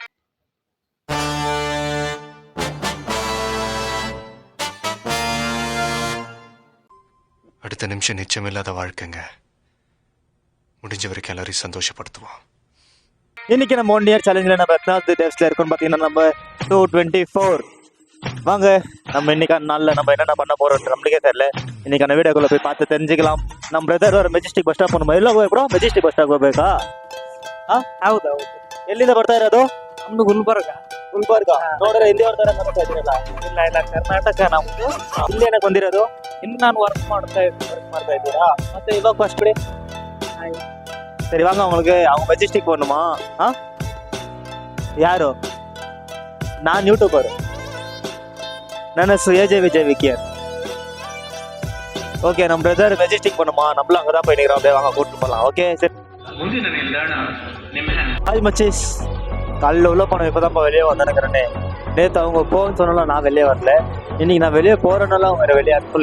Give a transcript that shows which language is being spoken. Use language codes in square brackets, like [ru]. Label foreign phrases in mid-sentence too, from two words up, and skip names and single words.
[ta] அடுத்த நிமிஷம் நிச்சயமில்லாத வாழ்க்கைங்க. முடிஞ்ச வரைக்கும் எல்லாரையும் சந்தோஷப்படுத்துவோம். இன்னைக்கு நம்ம 1 [en] year challenge [ta] நம்ம எத்தனாவது டேஸ்ல இருக்கோம்னு பார்த்தீங்கன்னா நம்ம 224. வாங்க நம்ம இன்னைக்கான நாளில் நம்ம என்னென்ன பண்ண போறோம் நம்மளுக்கே தெரியல. இன்னைக்கான வீடியோக்குள்ள போய் பார்த்து தெரிஞ்சுக்கலாம். [kn] ನಮ್ಮ ಬ್ರದರ್ ಅವರು ಮೆಜೆಸ್ಟಿಕ್ [en] bus stop [kn] ನಮ್ಮ ಎಲ್ಲ ಹೋಗ್ಬಿಡೋ ಮೆಜೆಸ್ಟಿಕ್ [en] bus stop [kn] ಹೋಗ್ಬೇಕಾ? ಹೌದು ಎಲ್ಲಿಂದ ಬರ್ತಾ ಇರೋದು? ನಮ್ದು ಗುಲ್ಬರ್ಗ. ನೋಡ್ರೆ ಇಲ್ಲಿ ಬರ್ತಾರೆ ಇದ್ದೀರಲ್ಲ. ಇಲ್ಲ ಕರ್ನಾಟಕ ನಮ್ದು. ಇಲ್ಲಿ ಏನಕ್ಕೆ ಬಂದಿರೋದು? ಇನ್ನು ನಾನು ವರ್ಕ್ ಮಾಡ್ತಾ ಇದ್ದೀರಾ? ಮತ್ತೆ ಇವಾಗ ಫಸ್ಟ್ ಬಿಡಿ. [ta] சரி வாங்க, அவங்க மெஜெஸ்டிக் போகணுமா? ಯಾರು? நான் யூடியூபர். [kn] ನನ್ನ ಹೆಸರು ಎಜೆ ವಿಜಯ್ ವಿಕಿಯರ್. [ta] ஓகே, நம்ம பிரதர் மெஜெஸ்டிக் பண்ணுமா, நம்மளும் அங்கே தான் போயிட்டு அப்படியே வாங்க கூட்டு போகலாம். ஓகே சரி. ஹாய் மச்சீஸ், காலையில் உள்ள போனோம், இப்போ தான் வெளியே வந்துருக்கிறேன்னே. நேற்று அவங்க போகணும்னு சொன்னாலும் நான் வெளியே வரல. இன்னைக்கு நான் வெளியே போகிறனால அவங்க வெளியே அனுப்பல.